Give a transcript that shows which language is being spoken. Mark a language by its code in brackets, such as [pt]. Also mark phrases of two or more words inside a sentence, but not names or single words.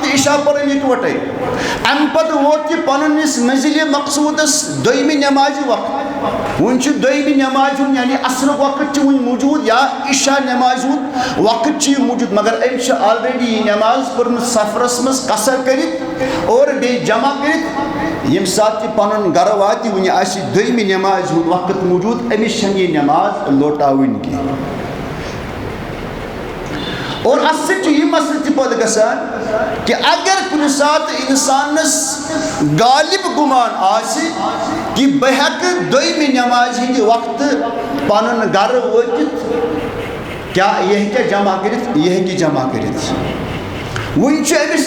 [ks] تہ عشاء پٔرم یکوٹے ام پتہ ووت یہ پننس منزلِ مقصودس دویمہِ نمازِ وقت ون چھُ دویمہِ نمازِ ہُنٛد یعنی عصرُک وقت چھُ ون موجود یا عشاء نمازِ ہُنٛد وقت چھُ موجود مگر ام چھِ آلریڈی یہ نماز پٔرمٕژ سفرس مز قصر کرت اور بیٚیہِ جمع کرت یم سات تہ پنن گھر واتہِ ون آسہِ دویمہِ نمازِ ہُنٛد وقت موجود أمِس چھنہٕ یہ نماز لوٹاوٕنۍ کینٛہہ اور اس سے یہ مسئلہ تہ پتہ گژھان کہ اگر کُنہِ ساتہٕ انسانس غالب گمان آسہِ کہ بہ ہیکہٕ دویمہِ نمازِ ہٕنٛدِ وقتہٕ پنُن گھر وٲتِتھ کیا یہ ہیکہ جمع کرت یہ ہیکہ جمع کرت ون چھُ أمِس